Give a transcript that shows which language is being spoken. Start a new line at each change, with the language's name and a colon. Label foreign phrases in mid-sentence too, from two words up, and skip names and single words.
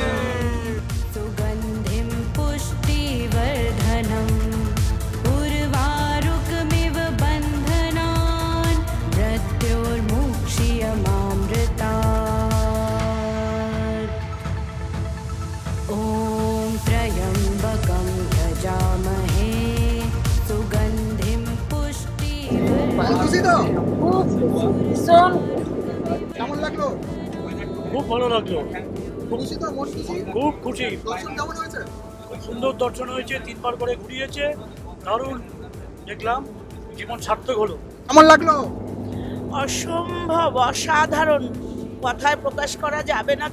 Sanskrit: सुगन्धिं पुष्टिवर्धनम् उर्वारुकमिव बन्धनान् मृत्योर्मुक्षीयमामृतात्। ॐ त्र्यम्बकं यजामहे सुगन्धिं पुष्टिवर्धनम्।
Bangla: কেমন লাগলো? খুব ভালো লাগলো, খুশি তো? মন খুশি? খুব খুশি। দর্শন কেমন হয়েছে? খুব সুন্দর দর্শন হয়েছে, 3বার করে ঘুরিয়েছে, দারুণ দেখলাম, জীবন সার্থক হলো। কেমন লাগলো? অসম্ভব, অসাধারণ, কথায় প্রকাশ করা যাবে না।